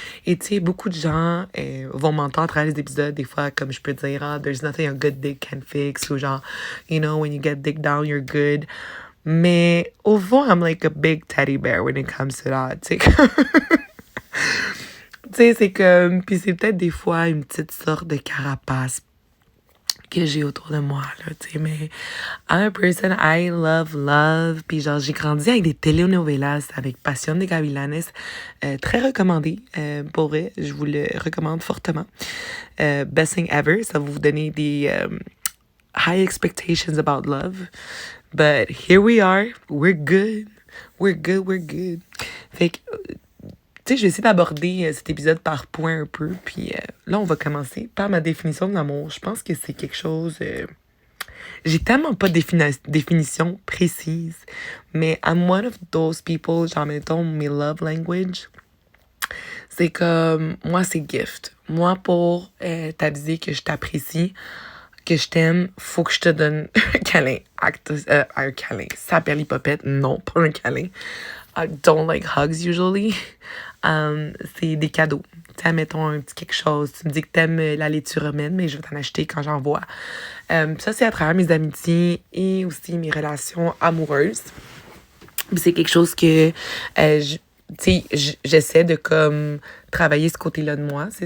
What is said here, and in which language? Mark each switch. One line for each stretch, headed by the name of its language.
French: Et tu sais, beaucoup de gens vont m'entendre à travers les épisodes, des fois, comme je peux dire, ah,
English: there's nothing a good dick can fix,
French: ou genre,
English: you know, when you get dick down, you're good.
French: Mais au fond,
English: I'm like a big teddy bear when it comes to that.
French: Tu sais, tu sais, c'est comme. Puis c'est peut-être des fois une petite sorte de carapace que j'ai autour de moi, là, tu sais, mais
English: I'm a person, I love love,
French: puis genre, j'ai grandi avec des telenovelas, avec Passion de Gavilanes, très recommandé, pour vrai, je vous le recommande fortement.
English: Best thing ever,
French: ça va vous donner des
English: high expectations about love, but here we are, we're good, we're good.
French: Fait que, tu sais, je vais essayer d'aborder cet épisode par point un peu. Puis là, on va commencer par ma définition de l'amour. Je pense que c'est quelque chose... j'ai tellement pas de définition précise.
English: Mais I'm one of those people,
French: genre, mettons, mes
English: love language.
French: C'est comme... Moi, c'est gift. Moi, pour t'aviser que je t'apprécie, que je t'aime, faut que je te donne un câlin. Un câlin. Ça perd l'hypopète. Non, pas un câlin.
English: I don't like hugs usually.
French: C'est des cadeaux. Tu sais, mettons un petit quelque chose. Tu me dis que t'aimes la laitue romaine, mais je vais t'en acheter quand j'en vois. Ça, c'est à travers mes amitiés et aussi mes relations amoureuses. Puis c'est quelque chose que tu sais, j'essaie de comme travailler ce côté-là de moi.